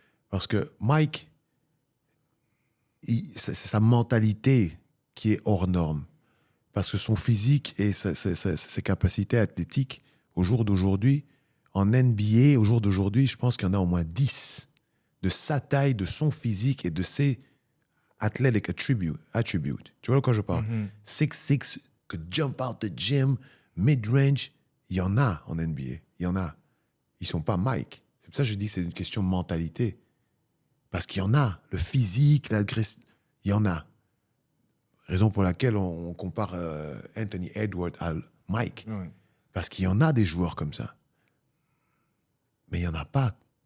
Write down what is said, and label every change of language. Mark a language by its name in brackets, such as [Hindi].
[French] Parce que Mike, c'est sa mentalité qui est hors norme. Parce que son physique et ses capacités athlétiques, au jour d'aujourd'hui, en NBA, au jour d'aujourd'hui, je pense qu'il y en a au moins 10 de sa taille, de son physique et de ses [English] athletic attributes. [French] Tu vois de quoi je parle? [English] 6'6", could jump out the gym, mid-range. [French] Il y en a en NBA. Il y en a. Ils sont pas Mike. C'est pour ça que je dis que c'est une question de mentalité. Parce qu'il y en a. Le physique, l'agression, il y en a. Raison pour laquelle on compare Anthony Edwards à Mike. Ouais. Parce qu'il y en a des joueurs comme ça. Mais il n'y en a pas.